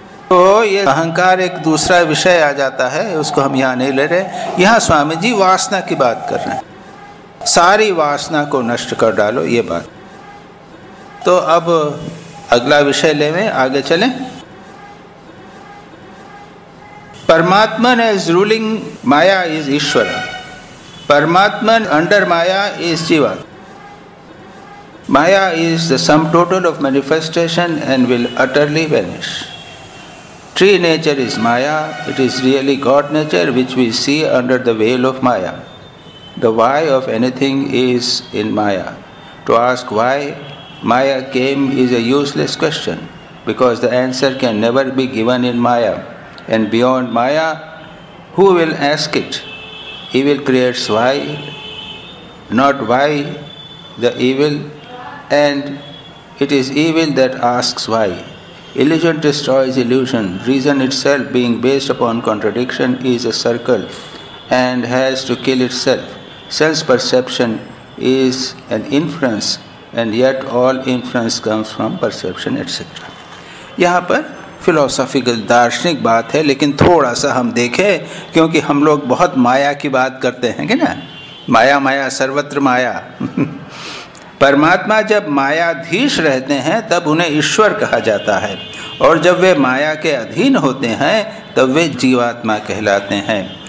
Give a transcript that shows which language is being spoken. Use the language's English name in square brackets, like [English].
[Hindi] तो ये अहंकार एक दूसरा विषय आ जाता है, उसको हम यहाँ नहीं ले रहे। यहाँ स्वामी जी वासना की बात कर रहे हैं, सारी वासना को नष्ट कर डालो, ये बात। तो अब अगला विषय लें, आगे चलें। [English] Paramatman as ruling Maya is Ishvara. Paramatman under Maya is Jiva. Maya is the sum total of manifestation and will utterly vanish. Tree nature is Maya. It is really God nature which we see under the veil of Maya. The why of anything is in Maya. To ask why Maya came is a useless question, because the answer can never be given in Maya. And beyond Maya, who will ask it? Evil creates why, not why the evil, and it is evil that asks why. Illusion destroys illusion. Reason itself, being based upon contradiction, is a circle and has to kill itself. Sense perception is an inference, and yet all inference comes from perception, etc. [Hindi] यहाँ पर philosophical दार्शनिक बात है, लेकिन थोड़ा सा हम देखें, क्योंकि हम लोग बहुत माया की बात करते हैं कि ना, माया माया सर्वत्र माया। परमात्मा जब मायाधीश रहते हैं तब उन्हें ईश्वर कहा जाता है, और जब वे माया के अधीन होते हैं तब वे जीवात्मा कहलाते हैं।